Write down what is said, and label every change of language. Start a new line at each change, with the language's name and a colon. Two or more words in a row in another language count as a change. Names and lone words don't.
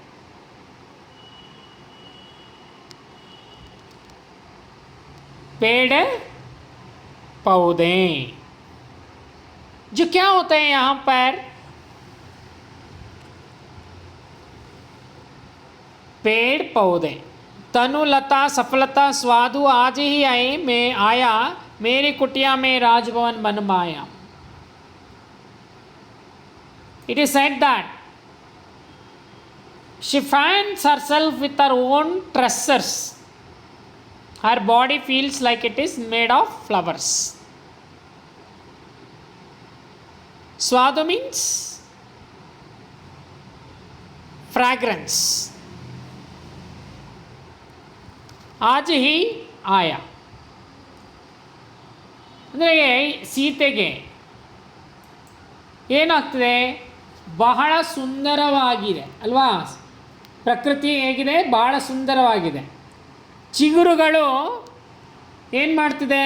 Hindi: पेड़ पौधे जो क्या होते हैं यहाँ पर? पेड़ पौधे. तनु लता सफलता स्वादु आज ही आया. मेरी कुटिया में राजभवन बन माया.
English: It is said that she fans herself with her own tresses. Her body feels like it is made of flowers. Swadu means fragrance.
Hindi: आज ही आया
Kannada: ಅಂದರೆ ಸೀತೆಗೆ ಏನಾಗ್ತದೆ? ಬಹಳ ಸುಂದರವಾಗಿದೆ ಅಲ್ವಾ? ಪ್ರಕೃತಿ ಹೇಗಿದೆ? ಬಹಳ ಸುಂದರವಾಗಿದೆ. ಚಿಗುರುಗಳು ಏನು ಮಾಡ್ತಿದೆ?